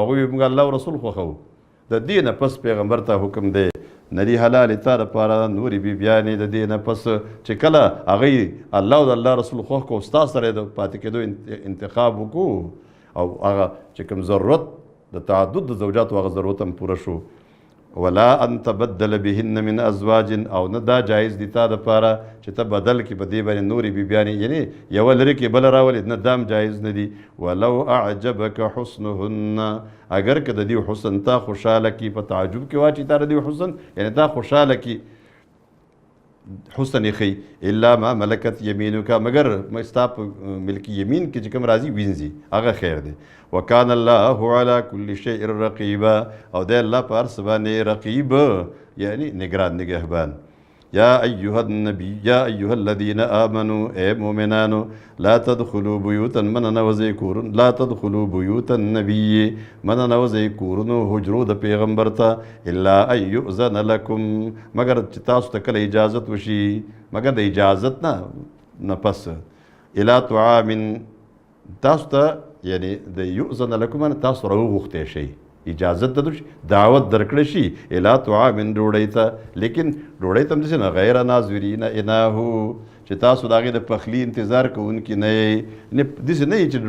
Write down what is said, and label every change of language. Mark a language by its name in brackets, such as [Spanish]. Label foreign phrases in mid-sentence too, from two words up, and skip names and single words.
[Pashto] هغوی موږ الله او رسول خوښوو د دې نه پس پیغمبر ته حکم دی ندی حلال تا دپاره نورې بیبیانې د دې نه پس چې کله هغوی الله او د الله رسول خوښ کړو ستا سره د پاتې کېدو انتخاب وکړو او هغه چې کوم ضرورت د تعدد د زوجاتو هغه ضرورت هم پوره شو [Arabic] ولا ان تبدل بهن من ازواج [Pashto] او نه دا جایز دي تا دپاره چې ته بدل کړي په دې باندې نورې بیبیانې یعنې یوه لرې کې بله راولې نه دام جایز نه دي [Arabic] ولو اعجبک حسنهن [Pashto] اگر که د دې حسن تا خوشحاله کړي په تعجب کې واچي تا د دې حسن یعنې تا خوشحاله کړي حسن یې ښیي [Arabic] الا ما ملکت یمینک [Pashto] مگر ستا په ملکي یمین کې چې کوم راځي وینځي هغه خیر دی [Arabic] وکان الله علی کل شیء رقیبا [Pashto] او دی الله په هر څه باندې رقیب یعنی نگران نگهبان [Arabic] یا ایها النبی یا ایها الذین آمنوا [Pashto] ای مؤمنانو [Arabic] لا تدخلوا بیوتا من [Pashto] نوځئ کورن [Arabic] لا تدخلوا بیوت النبی من [Pashto] نوځئ کورونو حجرو د پیغمبر ته [Arabic] الا ان یؤذن لکم [Pashto] مگر چې تاسو ته کله اجازت وشي مگر د اجازت نه پس [Arabic] الی طعام [Pashto] تاسو ته یعنې د [Arabic] یؤذن لکم [Pashto] تاسو راوغوښتی شئ اجازت د دعوت درکړی شي [Arabic] الی طعام [Pashto] ډوډۍ ته لیکن ډوډۍ ته هم داسې نه [Arabic] غیر ناظرین اناه [Pashto] چې تاسو د هغې د پخلي انتظار کوونکي نه یې داسې نه یي چې